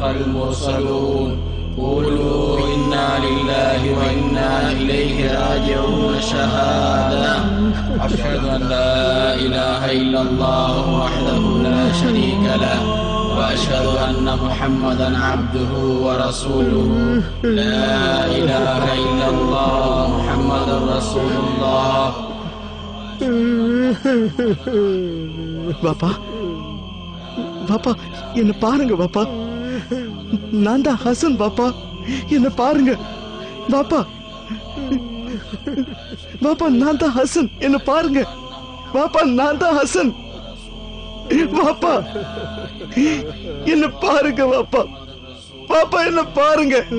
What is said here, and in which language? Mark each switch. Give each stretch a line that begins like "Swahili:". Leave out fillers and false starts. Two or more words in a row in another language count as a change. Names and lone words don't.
Arabic: المرسلون قولوا إنا لله وإنا إليه راجعون شهادة أشهد أن لا إله إلا الله وحده لا شريك له وأشهد أن محمدا عبده ورسوله لا إله إلا الله محمد رسول الله.
Tamil: பாப்பா பாப்பா என்ன பாருங்க பாப்பா, நான் தான் ஹசன் பாப்பா, என்ன பாருங்க பாப்பா, பாப்பா நான் தான் ஹசன், என்ன பாருங்க பாப்பா, நான் தான் ஹசன் பாப்பா, என்ன பாருங்க பாப்பா, பாப்பா என்ன பாருங்க